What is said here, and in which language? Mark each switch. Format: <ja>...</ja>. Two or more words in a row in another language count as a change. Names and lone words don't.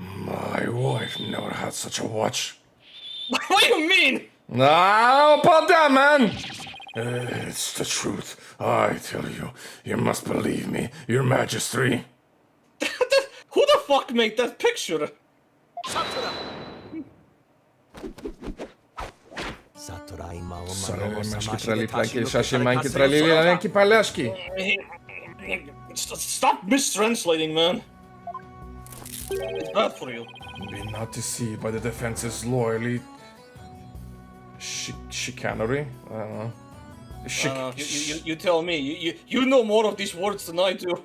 <en>My wife never had such a watch. What do you mean? No, about that, man! It's the truth. I tell you, you must believe me, your majesty. Who the fuck made that picture? Maszki, trali, planki, szasie, mańki, trali, ręki, palaszki. Stop mistranslating, man. It's bad for you. Be not deceived by the defense's loyally. Chicanery? I don't know. You tell me. You know more of these words than I do.</en>